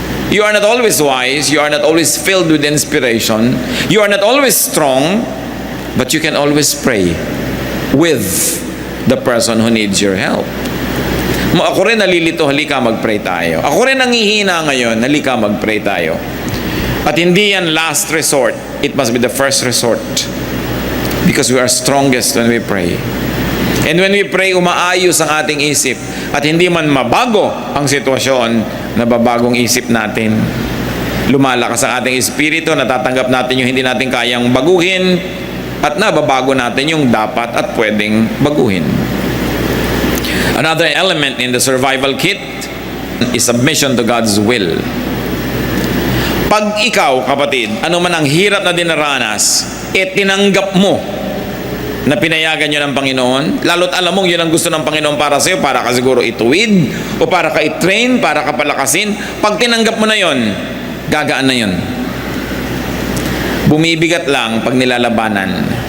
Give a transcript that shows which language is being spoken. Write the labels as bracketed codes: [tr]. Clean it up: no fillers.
[en] You are not always wise, you are not always filled with inspiration, you are not always strong, but you can always pray with the person who needs your help. [tl] Ako rin nalilito, halika mag-pray tayo. Ako rin nangihina ngayon, halika mag-pray tayo. At hindi yan [en] last resort, it must be the first resort. Because we are strongest when we pray. And when we pray, [tl] umaayos ang ating isip. At hindi man mabago ang sitwasyon, nababagong isip natin. Lumalakas ang ating espiritu, natatanggap natin yung hindi natin kayang baguhin, at nababago natin yung dapat at pwedeng baguhin. [en] Another element in the survival kit is submission to God's will. [tl] Pag ikaw, kapatid, ano man ang hirap na dinaranas, tinanggap mo na pinayagan nyo ng Panginoon, lalo't alam mong yun ang gusto ng Panginoon para sa'yo, para ka siguro ituwid, o para ka i-train, para ka palakasin. Pag tinanggap mo na yun, gagaan na yun. Bumibigat lang pag nilalabanan.